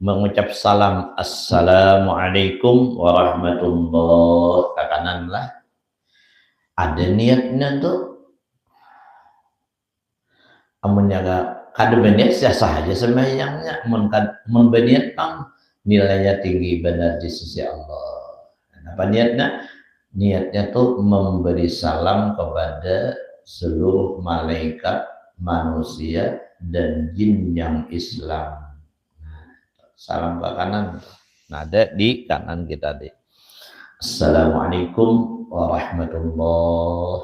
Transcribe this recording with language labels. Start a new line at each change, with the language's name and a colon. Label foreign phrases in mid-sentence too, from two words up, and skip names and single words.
Banjar: mengucap salam
Arabic: السلام عليكم ورحمة الله
Banjar: kakanan lah ada niatnya tuh menjaga kada berniat sah aja sembahyangnya mun berniat pang nilainya tinggi benar di sisi Allah.
Indonesian: Apa niatnya? Niatnya tuh memberi salam kepada seluruh malaikat, manusia dan jin yang Islam. Salam ke kanan. Nah, ada di kanan kita deh.
Arabic: السلام عليكم ورحمة الله.